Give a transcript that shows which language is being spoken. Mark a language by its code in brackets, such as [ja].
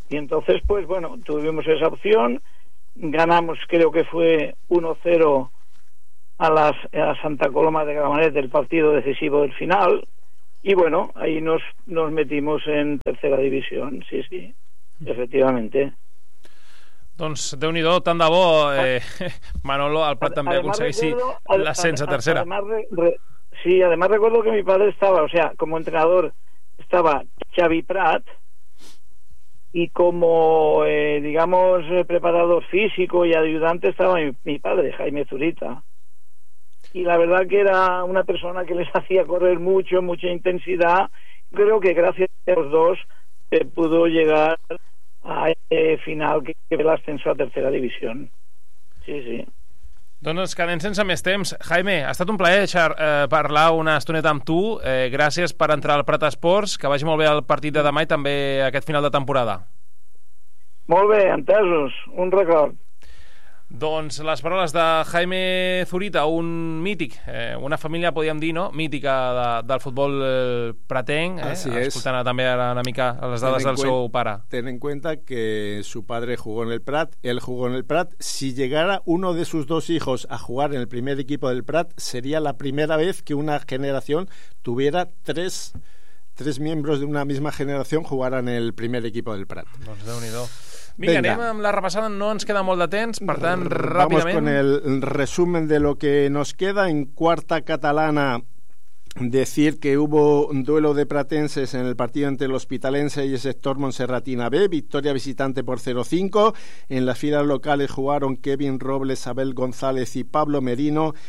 [es] Y entonces pues bueno, tuvimos esa opción. Ganamos, creo que fue 1-0 a Santa Coloma de Gramenet, del partido decisivo del final. Y bueno, ahí nos metimos en tercera división, sí, sí, efectivamente. [ca] Doncs déu-n'hi-do, tant de bo, Manolo, el Prat també aconsegueixi l'ascens a tercera. [es] Además recuerdo que mi padre estaba, o sea, como entrenador estaba Xavi Prat, y como, digamos, preparador físico y ayudante estaba mi padre, Jaime Zurita. Y la verdad que era una persona que les hacía correr mucho, mucha intensidad. Creo que gracias a los dos pudo llegar a ese final que fue el ascenso a tercera división. Sí, sí. [ca] Doncs quedem sense més temps. Jaime, ha estat un plaer parlar una estoneta amb tu. Gràcies per entrar al Prat Esports. Que vagi molt bé el partit de demà i també aquest final de temporada. Molt bé, entesos, un record. Doncs les paraules de Jaime Zurita, un mític, una família, podríem dir, no? Mítica del futbol pretenc, escoltant també ara una mica les dades del seu pare. [es] Ten en cuenta que su padre jugó en el Prat, él jugó en el Prat. Si llegara uno de sus dos hijos a jugar en el primer equipo del Prat, sería la primera vez que una generación tuviera tres miembros de una misma generación jugaran en el primer equipo del Prat. [ca] Doncs déu-n'hi-do. Vinga, anem amb la repassada, no ens queda molt de temps, per tant, ràpidament... [es] Vamos con el resumen de lo que nos queda. En quarta catalana, decir que hubo un duelo de pratenses en el partido entre el hospitalense y el sector Monserratina B, victoria visitante por 0-5. En las filas locales jugaron Kevin Robles, Abel González y Pablo Merino.